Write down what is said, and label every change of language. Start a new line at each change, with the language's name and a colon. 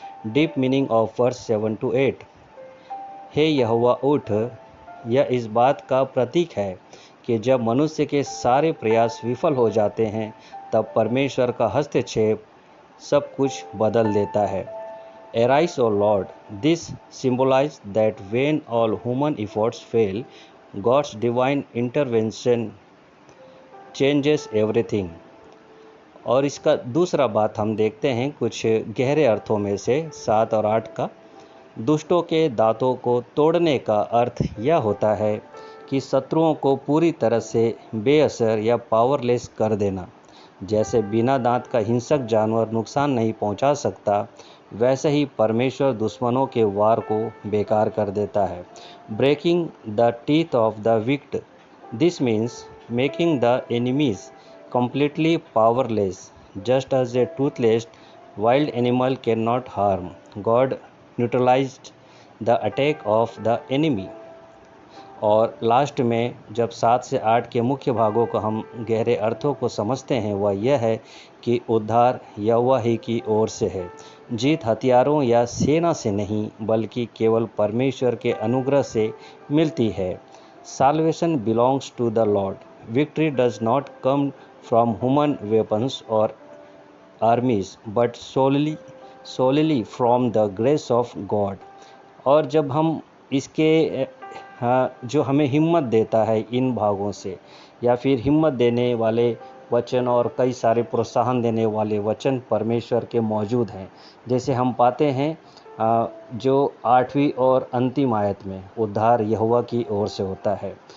English: Deep meaning of verse 7 to 8.
Hindi: हे यहोवा उठ, यह इस बात का प्रतीक है कि जब मनुष्य के सारे प्रयास विफल हो जाते हैं तब परमेश्वर का हस्तक्षेप सब कुछ बदल देता है।
English: Arise, O Lord. This symbolizes that when all human efforts fail, God's divine intervention changes everything.
Hindi: और इसका दूसरा बात हम देखते हैं कुछ गहरे अर्थों में से 7 और 8 का। दुष्टों के दांतों को तोड़ने का अर्थ यह होता है कि शत्रुओं को पूरी तरह से बेअसर या पावरलेस कर देना। जैसे बिना दांत का हिंसक जानवर नुकसान नहीं पहुंचा सकता, वैसे ही परमेश्वर दुश्मनों के वार को बेकार कर देता है।
English: Breaking the teeth of the wicked, this means making the enemies completely powerless, just as a toothless Wild animal cannot harm. God neutralized the attack of the enemy.
Hindi: और लास्ट में जब 7 से 8 के मुख्य भागों को हम गहरे अर्थों को समझते हैं, वह यह है कि उद्धार यहोवा ही की ओर से है। जीत हथियारों या सेना से नहीं, बल्कि केवल परमेश्वर के अनुग्रह से मिलती है।
English: Salvation belongs to the Lord. Victory does not come from human weapons or armies, but solely from the grace of God.
Hindi: और जब हम इसके जो हमें हिम्मत देता है इन भागों से, या फिर हिम्मत देने वाले वचन और कई सारे प्रोत्साहन देने वाले वचन परमेश्वर के मौजूद हैं। जैसे हम पाते हैं जो 8वीं और अंतिम आयत में, उद्धार यहोवा की ओर से होता है।